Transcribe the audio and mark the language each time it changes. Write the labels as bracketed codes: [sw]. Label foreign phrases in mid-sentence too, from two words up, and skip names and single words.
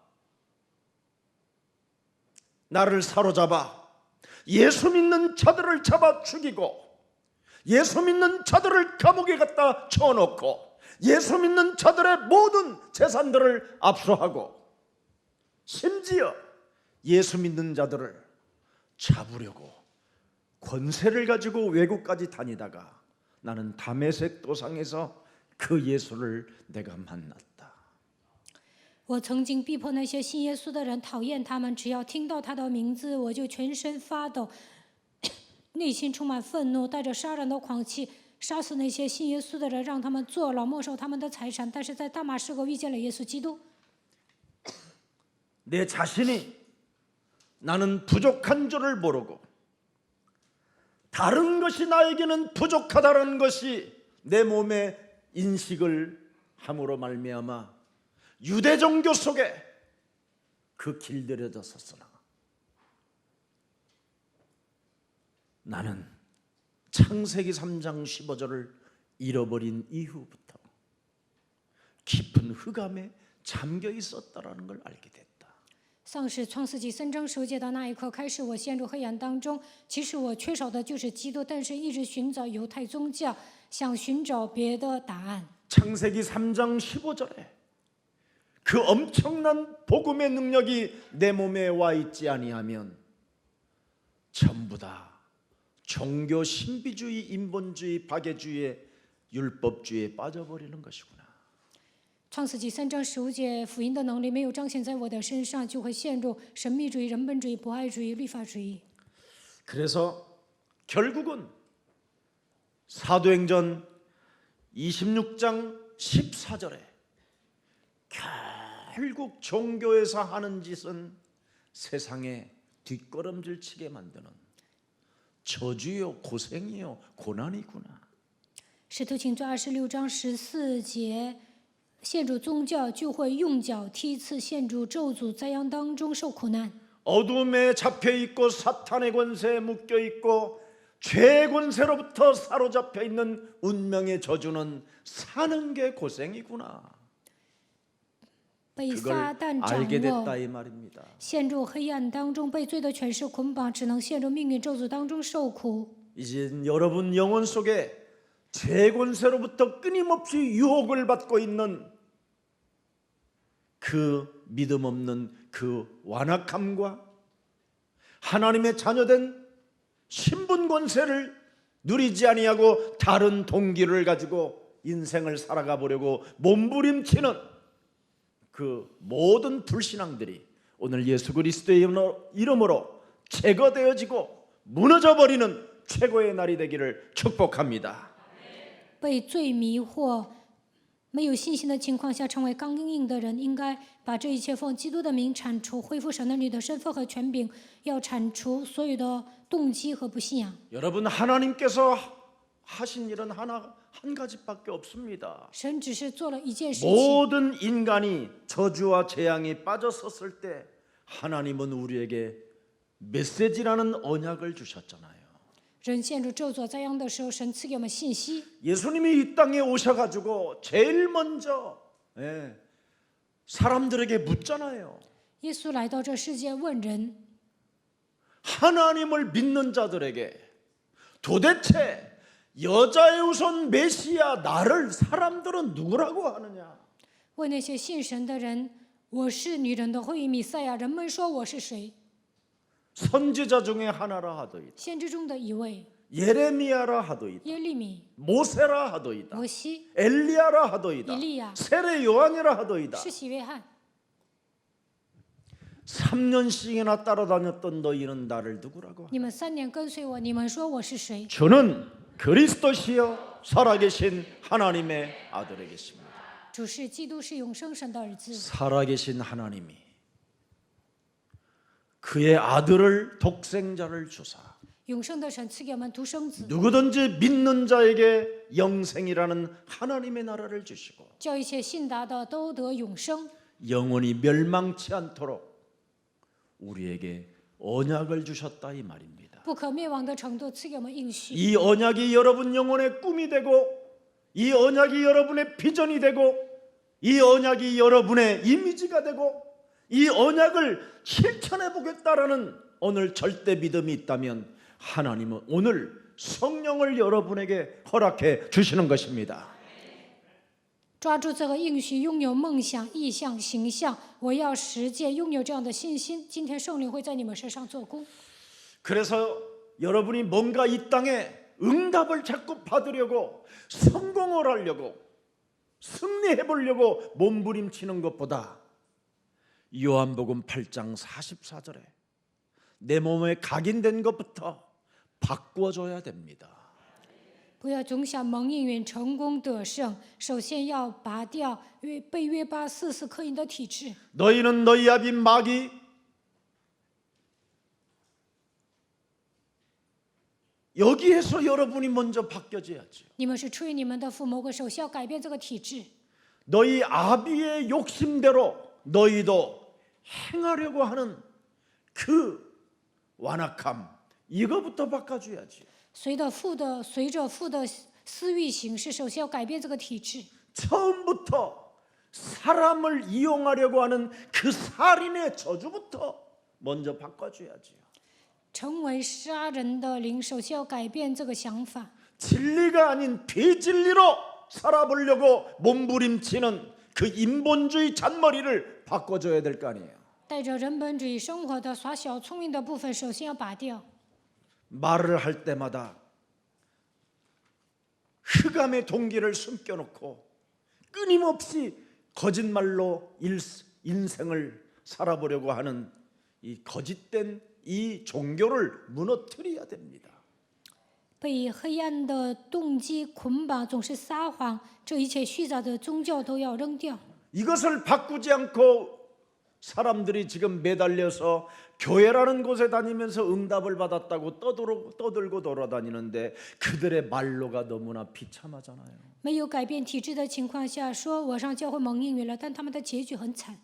[ko] 나를 사로잡아 예수 믿는 자들을 잡아 죽이고 예수 믿는 자들을 감옥에 갖다 쳐놓고 예수 믿는 자들의 모든 재산들을 압수하고 심지어 예수 믿는 자들을 잡으려고 권세를 가지고 외국까지 다니다가 나는 다메섹 도상에서 그 예수를 내가 만났다. [zh] 我曾经逼迫那些信耶稣的人，讨厌他们，只要听到他的名字，我就全身发抖，内心充满愤怒，带着杀人的狂气，杀死那些信耶稣的人，让他们坐牢，没收他们的财产。但是在大马士革遇见了耶稣基督， [ko] 내 자신이 나는 부족한 줄을 모르고 다른 것이 나에게는 부족하다는 것이 내 몸에 인식을 함으로 말미암아 유대 종교 속에 그 길들여져 섰으나 나는 창세기 3장 15절을 잃어버린 이후부터 깊은 흑암에 잠겨 있었다라는 걸 알게 됐다. [zh] 丧失创世纪3章10节的那一刻开始，我陷入黑暗当中。其实我缺少的就是基督，但是一直寻找犹太宗教，想寻找别的答案。 [ko] 창세기 3장 15절에 그 엄청난 복음의 능력이 내 몸에 와 있지 아니하면 전부 다 종교 신비주의, 인본주의, 박애주의, 율법주의에 빠져버리는 것이구나. [zh] 创世纪3章15节，福音的能力没有彰显在我的身上，就会陷入神秘主义、人本主义、博爱主义、律法主义。 [ko] 그래서 결국은 사도행전 26장 14절에 결국 종교에서 하는 짓은 세상에 뒷걸음질 치게 만드는 저주요, 고생이요, 고난이구나. [zh] 使徒行传26章14节，陷入宗教就会用脚踢刺，陷入咒诅灾殃当中受苦难。 [ko] 어둠에 잡혀 있고 사탄의 권세에 묶여 있고 죄의 권세로부터 사로잡혀 있는 운명의 저주는 사는 게 고생이구나. [zh] 被 [ko] 그걸 [zh] 撒旦 [ko] 알게 [zh] 掌握， [ko] 됐다 이 말입니다. [zh] 陷入黑暗当中，被罪的权势捆绑，只能陷入命运咒诅当中受苦。 [ko] 이제 여러분 영혼 속에 죄 권세로부터 끊임없이 유혹을 받고 있는 그 믿음 없는 그 완악함과 하나님의 자녀된 신분 권세를 누리지 아니하고 다른 동기를 가지고 인생을 살아가 보려고 몸부림치는 그 모든 불신앙들이 오늘 예수 그리스도의 이름으로 제거되어지고 무너져버리는 최고의 날이 되기를 축복합니다. [zh] 被罪迷惑、没有信心的情况下成为刚硬的人，应该把这一切奉基督的名铲除，恢复神儿女的身份和权柄，要铲除所有的动机和不信仰。 [ko] 여러분 하나님께서 하신 일은 한 가지밖에 없습니다. [zh] 神只是做了一件事情， [ko] 모든 인간이 저주와 재앙에 빠져섰을 때 하나님은 우리에게 메시지라는 언약을 주셨잖아요. [zh] 人陷入咒诅灾殃的时候，神赐给我们信息。 [ko] 예수님이 이 땅에 오셔가지고 제일 먼저 사람들에게 묻잖아요. [zh] 耶稣来到这世界，问人： [ko] 하나님을 믿는 자들에게 도대체 여자의 우선 메시아 나를 사람들은 누구라고 하느냐? [zh] 问那些信神的人：我是女人的后裔弥赛亚，人们说我是谁？ [ko] 선지자 중에 하나라 하더이다. [zh] 先知中的一位， [ko] 예레미야라 하더이다. [zh] 耶利米、 [ko] 모세라 하더이다. [zh] 摩西、 [ko] 엘리야라 하더이다. 엘리야. 세례 요한이라 하더이다. [zh] 施洗约翰。 [ko] 3년씩이나 따라다녔던 너희는 나를 누구라고 하냐? [zh] 你们3年跟随我，你们说我是谁？ [ko] 저는 그리스도시요 살아계신 하나님의 아들이겠습니다. [zh] 主是基督，是永生神的儿子。 [ko] 살아계신 하나님이 그의 아들을 독생자를 주사 [zh] 永生的神赐给我们独生子， [ko] 누구든지 믿는 자에게 영생이라는 하나님의 나라를 주시고 [zh] 叫一切信达的都得永生， [ko] 영원히 멸망치 않도록 우리에게 언약을 주셨다 이 말입니다. [zh] 不可灭亡的程度赐给我们应许。 [ko] 이 언약이 여러분 영혼의 꿈이 되고 이 언약이 여러분의 비전이 되고 이 언약이 여러분의 이미지가 되고 이 언약을 실천해 보겠다라는 오늘 절대 믿음이 있다면 하나님은 오늘 성령을 여러분에게 허락해 주시는 것입니다. [zh] 抓住这个应许，拥有梦想、意向、形象，我要实践，拥有这样的信心。今天圣灵会在你们身上做工。 [ko] 그래서 여러분이 뭔가 이 땅에 응답을 자꾸 받으려고 성공을 하려고 승리해 보려고 몸부림치는 것보다 요한복음 8장 44절에 내 몸에 각인된 것부터 바꾸어줘야 됩니다. [zh] 不要总想蒙应允成功得胜，首先要拔掉被约巴44刻印的体质。 [ko] 너희는 너희 아비 마귀 여기에서 여러분이 먼저 바뀌어져야죠. [zh] 你们是出于你们的父魔鬼，首先要改变这个体质。 [ko] 너희 아비의 욕심대로 너희도 행하려고 하는 그 완악함 이거부터 바꿔줘야지. [zh] 随着父的私欲行事，首先要改变这个体质。 [ko] 처음부터 사람을 이용하려고 하는 그 살인의 저주부터 먼저 바꿔줘야지. [zh] 成为杀人的灵，首先要改变这个想法。 [ko] 진리가 아닌 비진리로 살아보려고 몸부림치는 그 인본주의 잔머리를 바꿔줘야 될 거 아니에요. [zh] 带着人本主义生活的耍小聪明的部分，首先要拔掉。 [ko] 말을 할 때마다 흑암의 동기를 숨겨놓고 끊임없이 거짓말로 인생을 살아보려고 하는 이 거짓된 이 종교를 무너뜨려야 됩니다. [zh] 被黑暗的动机捆绑，总是撒谎，这一切虚假的宗教都要扔掉。 [ko] 이것을 바꾸지 않고 사람들이 지금 매달려서 교회라는 곳에 다니면서 응답을 받았다고 떠들고 돌아다니는데 그들의 말로가 너무나 비참하잖아요. [zh] 没有改变体质的情况下，说我上教会蒙应允了，但他们的结局很惨，